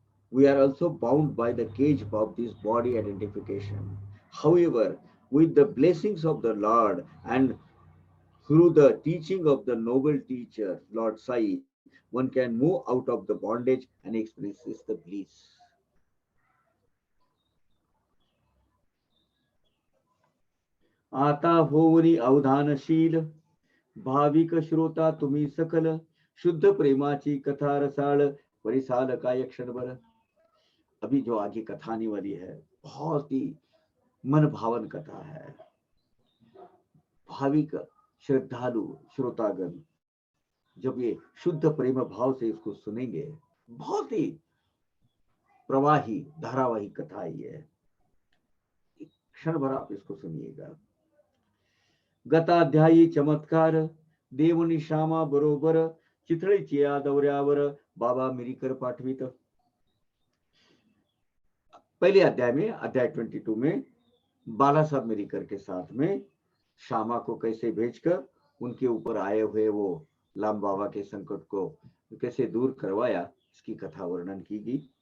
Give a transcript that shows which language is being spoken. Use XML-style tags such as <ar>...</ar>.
<en>We are also bound by the cage of this body identification. However, with the blessings of the Lord and through the teaching of the noble teacher, Lord Sai, one can move out of the bondage and experiences the bliss.</en> <mr>आता होवनी अवधानशील भाविक श्रोता तुम्ही सकल शुद्ध प्रेमाची कथा रसाळ परिसाल काय क्षणभर.</mr> <hi>अभी जो आगे कथा आने वाली है बहुत ही मन भावन कथा है. भाविक श्रद्धालु श्रोतागण जब ये शुद्ध प्रेम भाव से इसको सुनेंगे, बहुत ही प्रवाही धारावाही कथा ही है. क्षण भर आप इसको सुनिएगा.</hi> <mr>गताध्यायी चमत्कार देवनी श्यामा बरोबर चितळीची या दौऱ्यावर बाबा मिरीकर पाठवित.</mr> <hi>पहले अध्याय में, अध्याय 22 में बाला साहब मिरीकर के साथ में श्यामा को कैसे भेजकर उनके ऊपर आए हुए वो लाम बाबा के संकट को कैसे दूर करवाया, इसकी कथा वर्णन की गई.</hi>